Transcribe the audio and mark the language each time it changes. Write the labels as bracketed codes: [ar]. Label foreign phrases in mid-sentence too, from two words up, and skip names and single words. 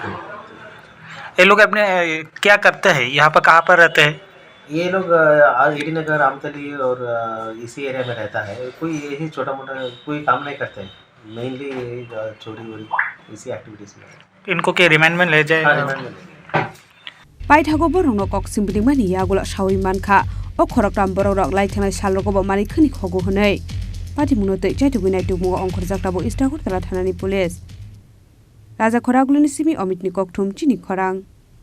[hi] ये लोग अपने क्या करते हैं, यहाँ पर कहाँ पर रहते हैं? ये लोग एडी नगर आमतली और इसी एरिया में रहता है। कोई यही छोटा मोटा कोई काम नहीं करते हैं, मेनली चोरी वोरी इसी एक्टिविटीज़ में। इनको के रिमांड में ले जाए? हाँ, रिमांड में ले। [trp] Paithago Borong Kok Simplimani Yagula Shawi Manka O Koroktam Borok Lighten Shaloko Mani Kunik Hogo Hone Pati Munote Chaitugui to Mo on Korzakabo Istakortola Thanani Police Raza Koragulini Simi Omitnikok Tum Chini Korang